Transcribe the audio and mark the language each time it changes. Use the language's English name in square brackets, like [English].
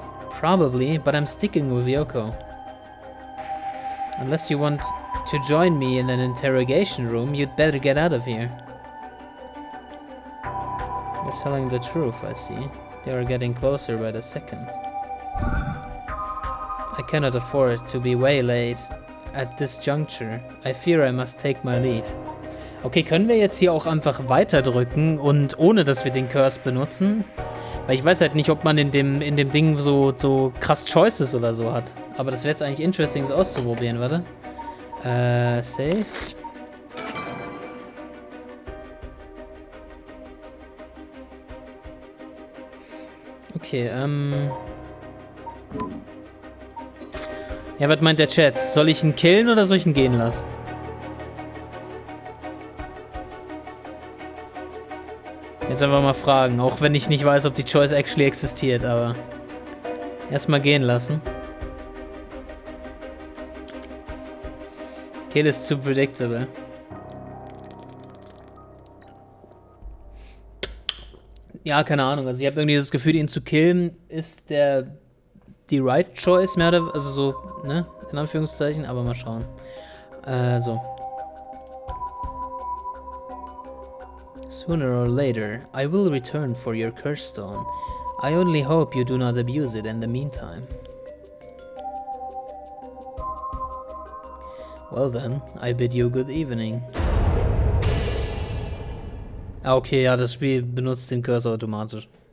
[English] Probably, but I'm sticking with Yoko. Unless you want to join me in an interrogation room, you'd better get out of here. You're telling the truth, I see. They are getting closer by the second. I cannot afford to be waylaid at this juncture. I fear I must take my leave. [German] Okay, können wir jetzt hier auch einfach weiterdrücken und ohne, dass wir den Curse benutzen? Weil ich weiß halt nicht, ob man in dem Ding so krass Choices oder so hat. Aber das wäre jetzt eigentlich interesting, das auszuprobieren, warte. Save. Okay, Ja, was meint der Chat? Soll ich ihn killen oder soll ich ihn gehen lassen? Jetzt einfach mal fragen, auch wenn ich nicht weiß, ob die Choice actually existiert, aber erstmal gehen lassen. Kill ist zu predictable. Ja, keine Ahnung. Also ich habe irgendwie das Gefühl, ihn zu killen ist die [English] right choice, [German] mehr oder also so, ne? In Anführungszeichen, aber mal schauen. So. [English] Sooner or later, I will return for your curse stone. I only hope you do not abuse it in the meantime. Well then, I bid you good evening. [German] Ah, okay, ja, das Spiel benutzt den Cursor automatisch.